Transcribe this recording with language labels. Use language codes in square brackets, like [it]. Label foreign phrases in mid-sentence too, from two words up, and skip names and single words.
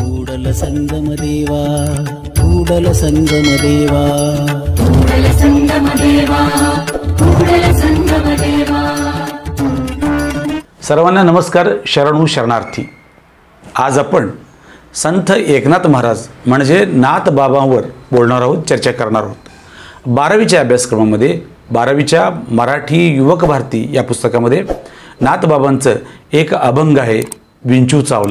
[kn] ಕೂಡಲ ಸಂಗಮ ದೇವಾ ಕೂಡಲ ಸಂಗಮ ದೇವಾ ಕೂಡಲ ಸಂಗಮ ದೇವಾ ಕೂಡಲ ಸಂಗಮ ದೇವಾ. [mr] सर्वांना नमस्कार. [kn] ಶರಣು ಶರಣಾರ್ಥಿ. [mr] आज आपण संत एकनाथ महाराज म्हणजे नाथ बाबांवर बोलणार आहोत, चर्चा करणार आहोत. 12वीच्या अभ्यासक्रमामध्ये 12वीच्या मराठी युवक भारती या पुस्तकामध्ये नाथ बाबांचं एक अभंग आहे, विंचू चावला.